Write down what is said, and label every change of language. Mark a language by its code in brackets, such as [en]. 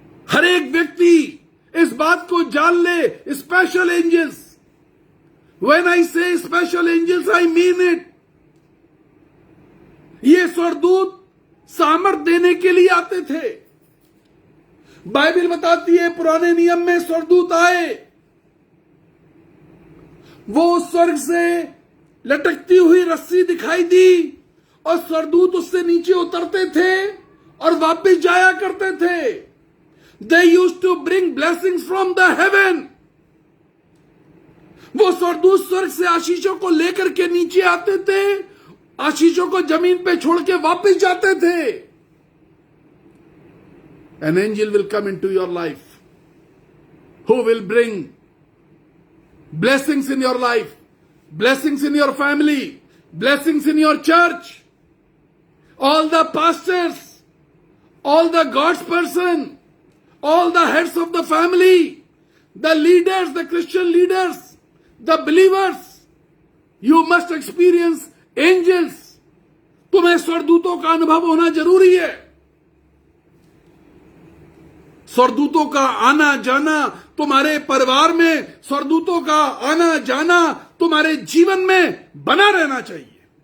[hi] हर एक व्यक्ति इस बात को जान ले, special angels. [en] When I say special angels, I mean it. [hi] ये स्वर्गदूत सामर्थ देने के लिए आते थे। बाइबल बताती है पुराने नियम में स्वर्गदूत आए, वो स्वर्ग से लटकती हुई रस्सी दिखाई दी और स्वर्गदूत उससे नीचे उतरते थे और वापस जाया करते थे। [en] They used to bring blessings from the heaven. [hi] वो स्वर्गदूत स्वर्ग से आशीषों को लेकर के नीचे आते थे, आशीषों को जमीन पे छोड़ के वापस जाते थे। [en] An angel will come into your life who will bring blessings in your life, blessings in your family, blessings in your church. All the pastors, all the God's person, all the heads of the family, the leaders, the Christian leaders, the believers, you must experience angels. [hi] तुम्हें स्वर्गदूतों का अनुभव होना जरूरी है। स्वर्गदूतों का आना जाना तुम्हारे परिवार में, स्वर्गदूतों का आना जाना तुम्हारे जीवन में बना रहना चाहिए।